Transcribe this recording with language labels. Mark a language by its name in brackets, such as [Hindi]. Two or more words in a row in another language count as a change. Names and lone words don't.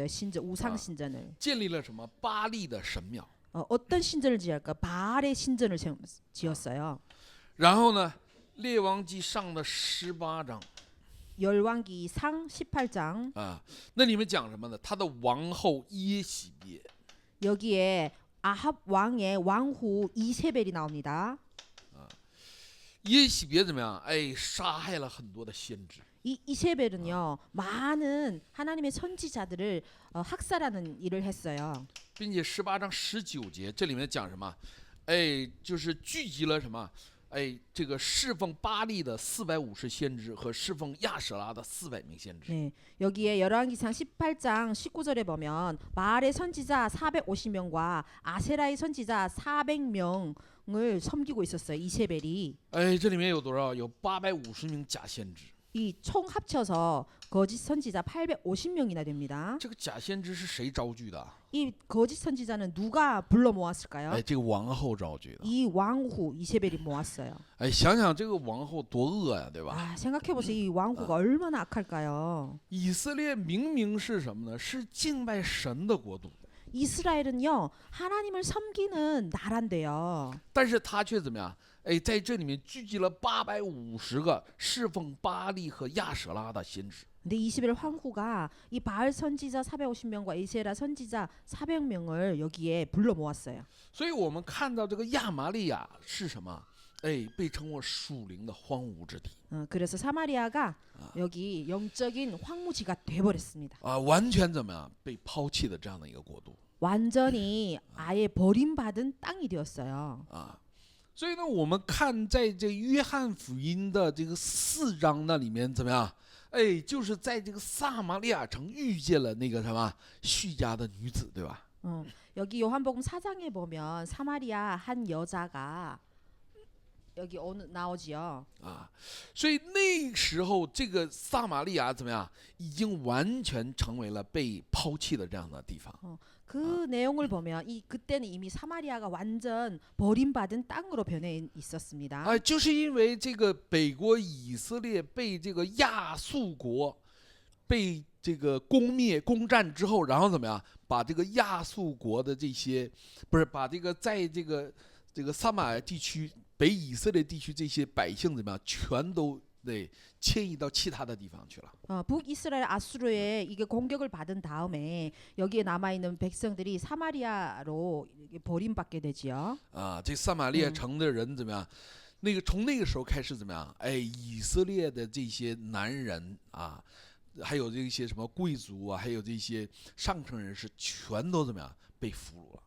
[Korean] 신전 우상 신전을. [Chinese] 建立了什么？巴利的神庙。 [Korean] 어떤 신전을 지을까? 바알의 신전을 지었어요. [Chinese] 然后呢，列王记上的18章 [Korean] 열왕기상 18장 [Chinese] 那里面讲什么呢？他的王后耶洗别 [Korean] 여기에 아합 왕의 왕후 이세벨이 나옵니다. [Chinese] 耶洗别怎么样？杀害了很多的先知。 [Korean] 이 이세벨은요 많은 하나님의 선지자들을 학살하는 일을 했어요. [Chinese] 并且18章19节这里面讲什么？就是聚集了什么？这个侍奉巴利的450先知和侍奉亚舍拉的400名先知。 [Korean] 네, 여기에 열왕기상 18장 19절에 보면 바알의 선지자 450명과 아세라의 선지자 400명을 섬기고 있었어요. 이세벨이. [Chinese] 这里面有多少？有850名假先知。 [Korean] 이 총 합쳐서 거짓 선지자 850명이나 됩니다. [Chinese] 这个假先知是谁招聚的？ [Korean] 이 거짓 선지자는 누가 불러 모았을까요? [Chinese] 这个王后招聚的。 [Korean] 이 왕후 이세벨이 모았어요. [Chinese] 想想这个王后多恶呀，对吧？ [Korean] 생각해 보세요. 이 왕후가 얼마나 악할까요? [Chinese] 以色列明明是什么呢？是敬拜神的国度， [Korean] 이스라엘은요 하나님을 섬기는 나라인데요. [Chinese] 但是他却怎么样？在这里面聚集了850个侍奉巴利和亚舍拉的先知。 [Korean] 근데 이스라엘 황후가 이 바알 선지자 450명과 이세라 선지자 400명을 여기에 불러 모았어요. [Chinese] 所以我们看到这个亚玛利亚是什么？被称为属灵的荒芜之地。 [Korean] 그래서 사마리아가 여기 영적인 황무지가 돼버렸습니다. [Chinese] 完全怎么样？被抛弃的这样的一个国度。 [Korean] 완전히 아예 버림받은 땅이 되었어요. [Chinese] 所以呢，我们看在这约翰福音的这个4章那里面怎么样？就是在这个撒玛利亚城遇见了那个什么叙加的女子，对吧？ [Korean] 여기 요한복음 4장에 보면 사마리아 한 여자가 여기 오늘 나오지요. [Chinese] 啊，所以那时候这个撒玛利亚怎么样，已经完全成为了被抛弃的这样的地方。 [Korean] 그 내용을 보면 그때는 이미 사마리아가 완전 버림받은 땅으로 변해 있었습니다. [Chinese] 啊，就是因为这个北国以色列被这个亚述国被这个攻占之后，然后怎么样，把这个亚述国的这些，不是把这个在这个撒玛利亚地区、北以色列地区这些百姓怎么样，全都对迁移到其他的地方去了。 [Korean] 북이스라엘 아수르에 이게 공격을 받은 다음에 여기에 남아 있는 백성들이 사마리아로 버림받게 되지요. [Chinese] 啊，这撒玛利亚城的人怎么样？那个从那个时候开始怎么样？哎，以色列的这些男人啊，还有这些什么贵族啊，还有这些上层人士，全都怎么样被俘虏了？